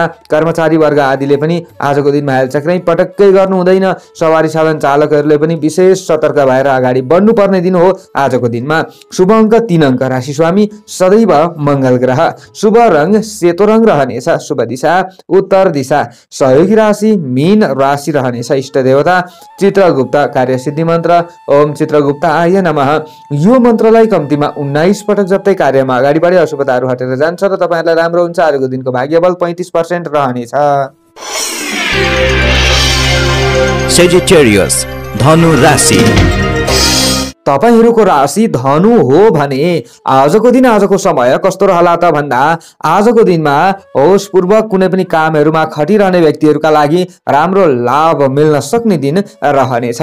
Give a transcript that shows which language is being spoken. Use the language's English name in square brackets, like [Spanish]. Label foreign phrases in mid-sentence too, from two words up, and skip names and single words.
[Nepali] कर्मचारी वर्ग आदिले पनि आजको दिनमा हेलचक्रै पटक्कै गर्नु हुँदैन। सवारी साधन चालकहरूले पनि विशेष सतर्क भएर अगाडि बढ्नुपर्ने दिन हो आजको दिनमा। शुभ अङ्क 3 अङ्क। राशि स्वामी सदैव मंगल ग्रह। शुभ रङ सेतो रङ रहनेछ। शुभ दिशा उत्तर दिशा। सहयोगी राशि मीन राशि रहनेछ। इष्ट देवता चित्रगुप्त। कार्य सिद्धि मन्त्र [Sanskrit] ओम चित्रगुप्ताय नमः। [Nepali] यो मन्त्रलाई कम्तीमा 19 पटक जप्दै कार्यमा अगाडि बढे अशुभताहरू हटेर जान्छ र तपाईहरुलाई राम्रो हुन्छ। आजको दिनको भाग्यबल 35% रहनेछ। सेजिटेरियस धनु राशि। तपाईहरुको राशि धनु हो भने आजको दिन आजको समय कस्तो रहला त भन्दा आजको दिनमा होशपूर्वक कुनै पनि कामहरुमा खटिरहने व्यक्तिहरुका लागि राम्रो लाभ मिल्न सक्ने दिन रहनेछ।